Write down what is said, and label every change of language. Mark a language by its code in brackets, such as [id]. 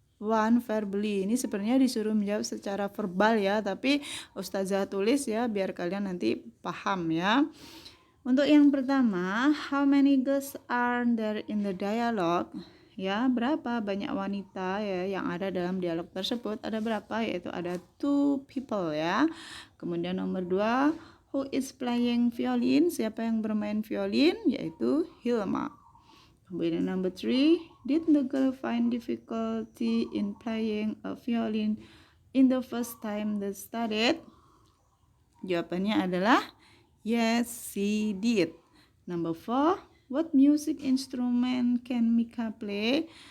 [en] one verbally. [id] Ini sebenarnya disuruh menjawab secara verbal ya, tapi Ustazah tulis ya biar kalian nanti paham ya. Untuk yang pertama, [en] how many girls are there in the dialogue? [id] Ya, berapa banyak wanita ya yang ada dalam dialog tersebut? Ada berapa? Yaitu ada 2 people ya. Kemudian nomor 2, [en] who is playing violin? [id] Siapa yang bermain violin? Yaitu Hilma. Kemudian [en] number 3, did the girl find difficulty in playing a violin in the first time they studied? [id] Jawabannya adalah [en] yes, she did. Number 4, what music instrument can Mika play?